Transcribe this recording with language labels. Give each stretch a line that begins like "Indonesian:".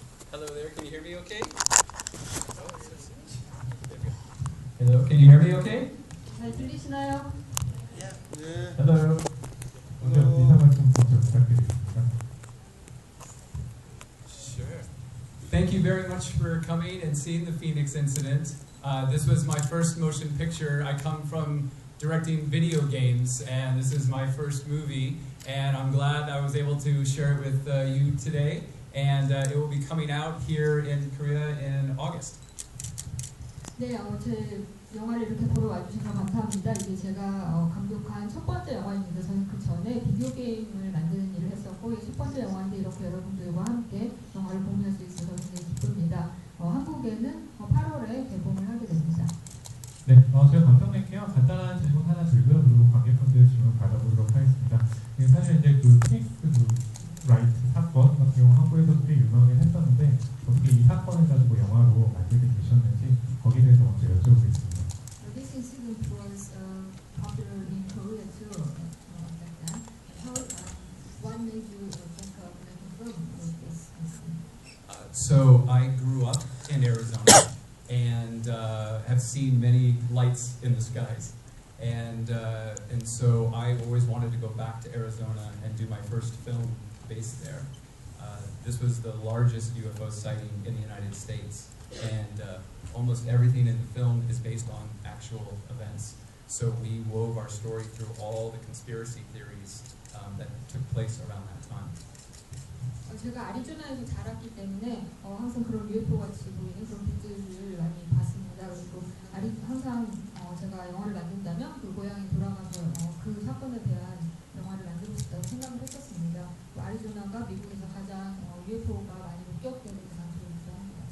English: Hello there, can you hear me okay? Hello, can you hear me okay?
Korean: 잘 들리시나요?
English: Hello.
Korean: 먼저 인사 말씀 부탁드리겠습니다.
English: Sure. Thank you very much for coming and seeing the Phoenix incident. This was my first motion picture. I come from directing video games, and this is my first movie, and I'm glad I was able to share it with you today, and it will be coming out here in Korea in August.
Korean: 네, 제 영화를 이렇게 보러 와주셔서 감사합니다. 이게 제가 감독한 첫 번째 영화입니다. 저는 그 전에 비디오 게임을 만드는 일을 했었고, 이 첫 번째 영화인데 이렇게 여러분들과 함께 영화를 공유할 수 있어서 굉장히 기쁩니다. 한국에는 8월에 개봉을 하게 됩니다. 네, 제가 감독님께요 간단한 질문 하나 드리고요. 그리고 관객분들 질문 받아보도록 하겠습니다. 사실 이제 그 피닉스 라이트 사건 같은 경우 한국에서 꽤 유명했었는데 어떻게 이 사건을 가지고 영화로 만들게 되셨는지 거기에 대해서 먼저 여쭤보겠습니다.
English: This incident was popular in Korea too back then. How, what made you think of making a film with this incident? So I grew up in Arizona and have seen many lights in the skies. And so I always wanted to go back to Arizona and do my first film based there. This was the largest UFO sighting in the United States, and almost everything in the film is based on actual events. So we wove our story through all the conspiracy theories that took place around that time.
Korean: 제가 아리조나에서 자랐기 때문에 항상 그런 UFO 같이 보이는 그런 빛들을 많이 봤습니다. 그리고 항상 제가 영화를 만든다면 그 고향에 돌아가서 그 사건에 대한 영화를 만들고 싶다고 생각을 했었습니다. 아리조나가 미국에서 가장 UFO가 많이 목격되는 장소이기도 합니다.